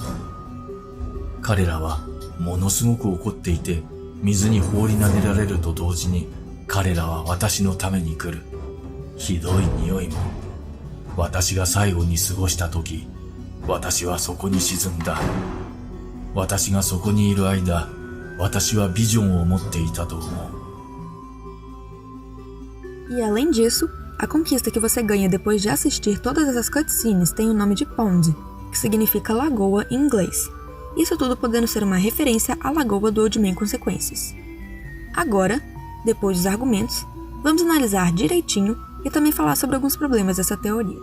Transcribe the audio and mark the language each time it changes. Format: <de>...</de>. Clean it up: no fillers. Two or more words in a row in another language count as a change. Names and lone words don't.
<ja>彼らはものすごく怒っていて、水に放り投げられると同時に、彼らは私のために来る。ひどい匂いも。私が最後に過ごした時、私はそこに沈んだ。私がそこにいる間、私はビジョンを持っていたと思う。</ja> <pt>E além disso, a conquista que você ganha depois de assistir todas essas cutscenes tem o nome de Pond, que significa lagoa em inglês. Isso tudo podendo ser uma referência à lagoa do Old Man Consequences. Agora, depois dos argumentos, vamos analisar direitinho e também falar sobre alguns problemas dessa teoria.</pt>